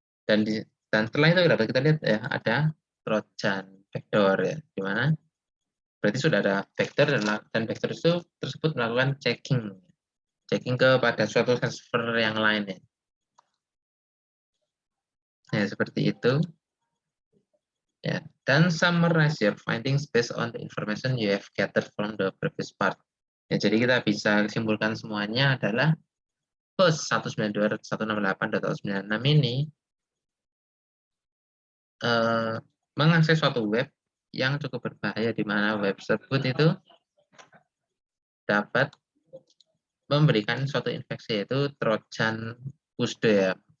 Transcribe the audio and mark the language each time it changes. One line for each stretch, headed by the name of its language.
Indonesian: Dan setelah itu dapat kita lihat ya, ada Trojan backdoor ya, di mana berarti sudah ada backdoor, dan backdoor itu tersebut melakukan checking kepada suatu server yang lain ya. Ya, seperti itu. Ya, dan
English: summarize your findings based on the information you have gathered from the previous part.
Indonesian: Ya, jadi kita bisa simpulkan semuanya adalah host 192.168.196 ini mengakses suatu web yang cukup berbahaya, di mana web tersebut itu dapat memberikan suatu infeksi, yaitu Trojan Pushdo ya.